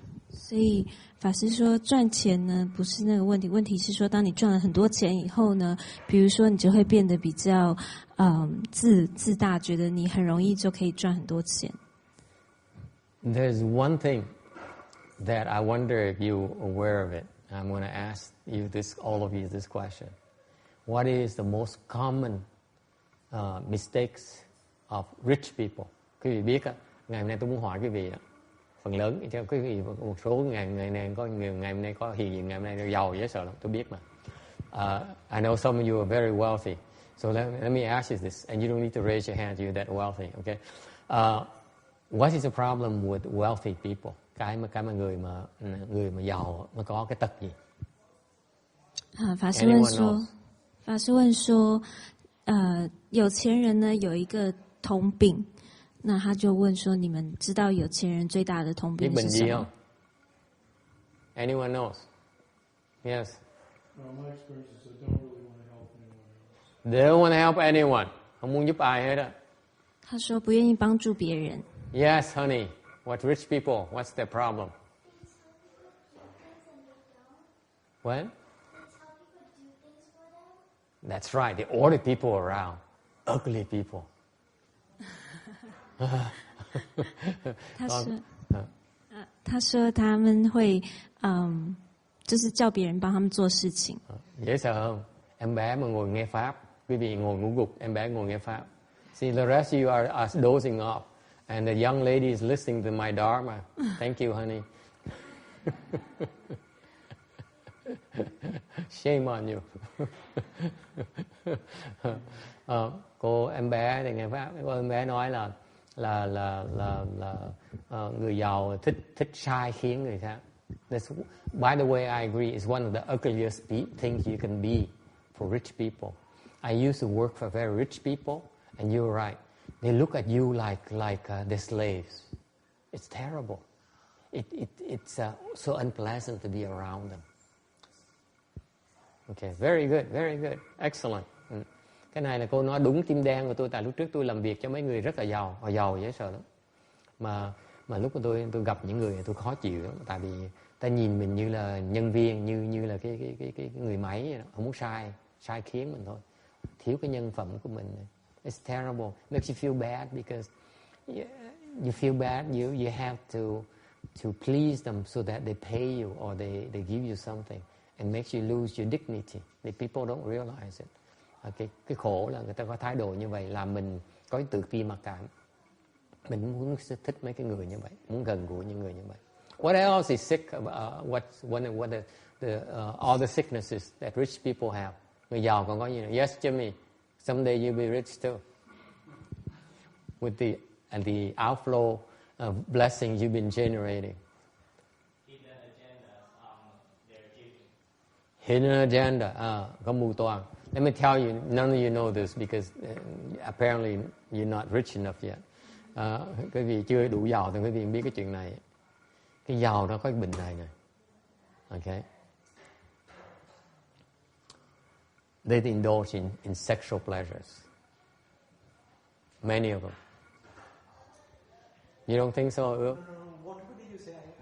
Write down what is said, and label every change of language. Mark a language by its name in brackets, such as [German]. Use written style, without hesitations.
[Chinese] 所以法师说赚钱呢不是那个问题，问题是说当你赚了很多钱以后呢，比如说你就会变得比较自大，觉得你很容易就可以赚很多钱。 [English] There's one thing that I wonder if you're aware of it. I'm going to ask you all of you this question. What is the most common mistakes of rich people? [Vietnamese] Quý vị biết ngày hôm nay tôi muốn hỏi quý vị phần lớn cho quý vị một số ngày này có ngày hôm nay có hiện diện ngày hôm nay giàu dễ sợ lắm, tôi biết mà. [English] I know some of you are very wealthy. So let me ask you this, and you don't need to raise your hand if you're that wealthy, okay? What is the problem with wealthy people? [Vietnamese] Cái mà người mà giàu nó có cái tật gì? [Chinese] 法师问说，有钱人呢有一个通病，那他就问说，你们知道有钱人最大的通病是什么？ [English] Anyone knows? Yes. My experience is they don't really want to help anyone else. They don't want to help anyone. [Vietnamese] Không muốn giúp ai hết á. [Chinese] 他说不愿意帮助别人。 [English] Yes, honey. What rich people? What's their problem? What? That's right. They order people around. Ugly people. [Chinese] 他說他們會就是叫別人幫他們做事情。 [Vietnamese] Dễ sợ không? Em bé mà ngồi nghe pháp, quý vị ngồi ngủ gục, em bé ngồi nghe pháp. [English] See, the rest of you are dozing off, and the young lady is listening to my Dharma. Thank you, honey. Shame on you. [Vietnamese] Cô em bé thì nghe pháp, cô em bé nói là người giàu thích sai khiến người khác. [English] By the way, I agree. It's one of the ugliest things you can be for rich people. I used to work for very rich people, and you're right. They look at you like they're slaves. It's terrible. It's so unpleasant to be around them. Okay, very good, excellent. [Vietnamese] Cái này là cô nói đúng tim đen của tôi. Tại lúc trước tôi làm việc cho mấy người rất là giàu, họ giàu dễ sợ lắm. Mà lúc mà tôi gặp những người này tôi khó chịu lắm. Tại vì ta nhìn mình như là nhân viên, như là cái người máy, không muốn sai khiến mình thôi. Thiếu cái nhân phẩm của mình. [English] It's terrible. It makes you feel bad because you feel bad. You have to please them so that they pay you or they give you something. and makes you lose your dignity. The people don't realize it. [Vietnamese] Cái khổ là người ta có thái độ như vậy, làm mình có tự ti mặc cảm. Mình muốn thích mấy cái người như vậy, muốn gần gũi những người như vậy. [English] What else is sick? What are the other sicknesses that rich people have? [Vietnamese] Người giàu còn có gì nữa? [English] Yes, Jimmy. Someday you'll be rich too. With the outflow of blessings you've been generating. Hidden agendas they're giving. Hidden agenda. [Vietnamese] Có mưu toan. [English] Let me tell you, none of you know this because apparently you're not rich enough yet. [Vietnamese] Quý vị chưa đủ giàu thì quý vị biết cái chuyện này. Cái giàu nó có cái bệnh này nè. [English] Okay. They indulge in sexual pleasures. Many of them. You don't think so, Ước? What did you say?